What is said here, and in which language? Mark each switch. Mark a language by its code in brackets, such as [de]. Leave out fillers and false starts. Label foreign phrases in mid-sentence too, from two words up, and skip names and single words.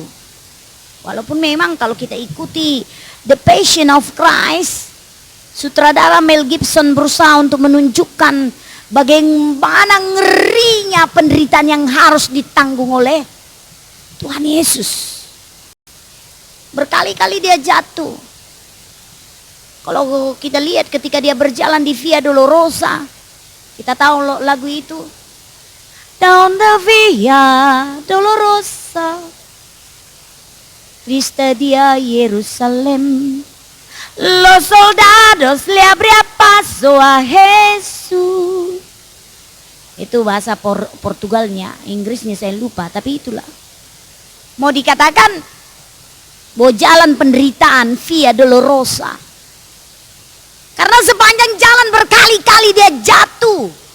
[id] Walaupun memang kalau kita ikuti The Passion of Christ, sutradara Mel Gibson berusaha untuk menunjukkan bagaimana ngerinya penderitaan yang harus ditanggung oleh Tuhan Yesus. Berkali-kali dia jatuh. Kalau kita lihat ketika dia berjalan di Via Dolorosa, kita tahu lagu itu. [en] Down the Via Dolorosa, [es] triste dia Yerusalem, los soldados le abrían paso a Jesús. [id] Itu bahasa Portugalnya, Inggrisnya saya lupa, tapi itulah. Mau dikatakan bahwa jalan penderitaan Via Dolorosa, karena sepanjang jalan berkali-kali dia jatuh.